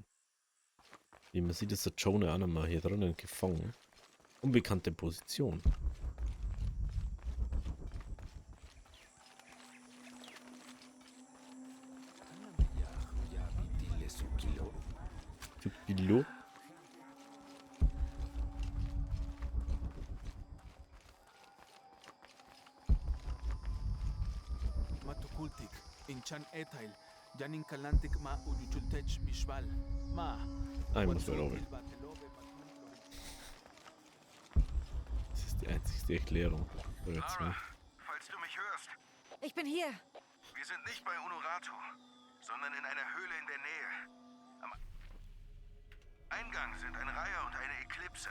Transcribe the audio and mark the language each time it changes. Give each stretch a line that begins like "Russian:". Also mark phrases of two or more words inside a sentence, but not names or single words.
German: Wie man sieht, ist der Jonah auch nochmal hier drinnen gefangen. Unbekannte Position. Du Pilot. Matukultik, Inchan Etail, Janin Kalantik ma Ujuchultech Bishwal, Ma. Ah, ich muss mal oben. Das ist die einzigste Erklärung. So, jetzt mal. Lara, falls du mich hörst, Ich bin hier. wir sind nicht bei Unuratu, sondern in einer Höhle in der Nähe. Am Eingang sind ein Reiher und eine Eklipse.